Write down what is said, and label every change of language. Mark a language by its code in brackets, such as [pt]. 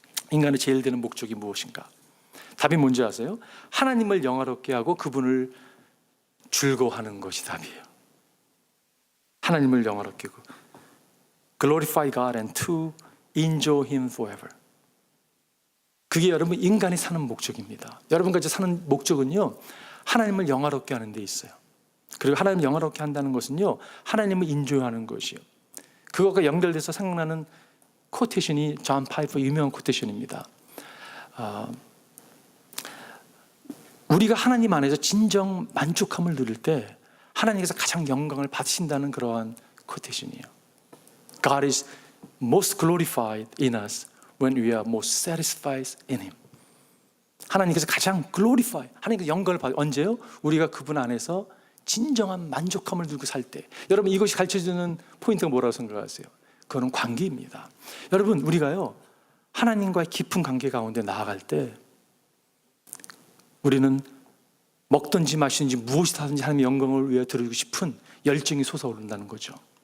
[ko] 인간의 제일 되는 목적이 무엇인가? 답이 뭔지 아세요? 하나님을 영화롭게 하고 그분을 즐거워하는 것이 답이에요. 하나님을 영화롭게 하고 [en] glorify God and to enjoy Him forever. [ko] 그게 여러분 인간이 사는 목적입니다. 여러분까지 사는 목적은요, 하나님을 영화롭게 하는 데 있어요. 그리고 하나님을 영화롭게 한다는 것은요, 하나님을 인조하는 것이요. 그것과 연결돼서 생각나는 코테이션이 존 파이퍼 유명한 코테이션입니다. 우리가 하나님 안에서 진정 만족함을 누릴 때 하나님께서 가장 영광을 받으신다는 그러한 코테이션이에요. [en] God is most glorified in us when we are most satisfied in Him. [ko] 하나님께서 가장 glorify, 하나님께서 영광을 받아요. 언제요? 우리가 그분 안에서 진정한 만족함을 누리고 살 때. 여러분 이것이 가르쳐주는 포인트가 뭐라고 생각하세요? 그거는 관계입니다. 여러분 우리가요, 하나님과의 깊은 관계 가운데 나아갈 때 우리는 먹든지 마시든지 무엇이 하든지 하나님의 영광을 위해 드리고 싶은 열정이 솟아오른다는 거죠.